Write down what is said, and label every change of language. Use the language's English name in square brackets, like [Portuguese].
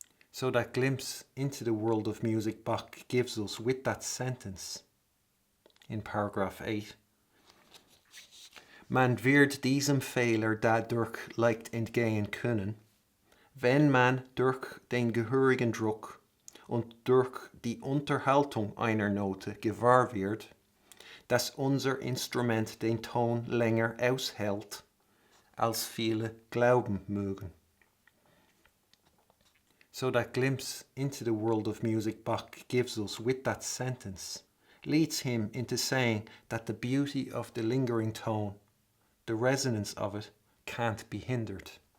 [English] So that glimpse into the world of music Bach gives us with that sentence in paragraph 8. [German] Man wird diesem Fehler dadurch leicht entgehen können, wenn man durch den gehörigen Druck und durch die Unterhaltung einer Note gewahr wird, dass unser Instrument den Ton länger aushält, als viele glauben mögen. [English] So that glimpse into the world of music Bach gives us with that sentence leads him into saying that the beauty of the lingering tone, the resonance of it, can't be hindered.